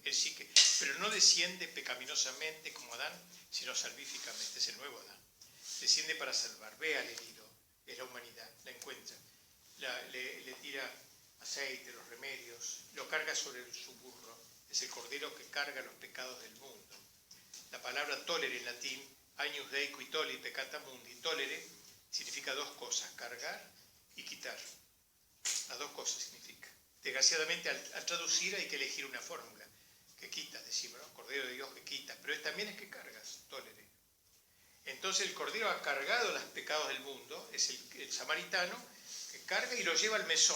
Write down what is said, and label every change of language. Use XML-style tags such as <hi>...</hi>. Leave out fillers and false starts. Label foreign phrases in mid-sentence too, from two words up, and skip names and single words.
<es>Él sí que, pero no desciende pecaminosamente como Adán, sino salvíficamente, es el nuevo Adán. Desciende para salvar, ve al herido, es la humanidad, la encuentra, le tira aceite, los remedios, lo carga sobre su burro, es el cordero que carga los pecados del mundo. La palabra tolere en latín,</es> <la>agnus Dei qui tolli peccata mundi,</la> <es>tolere significa dos cosas, cargar y quitar. Las dos cosas significa. Desgraciadamente al traducir hay que elegir una fórmula, que quitas, decimos, ¿no? Cordero de Dios que quitas, pero también es que cargas, tolere. Entonces el cordero ha cargado los pecados del mundo, es el samaritano que carga y lo lleva al mesón.</es>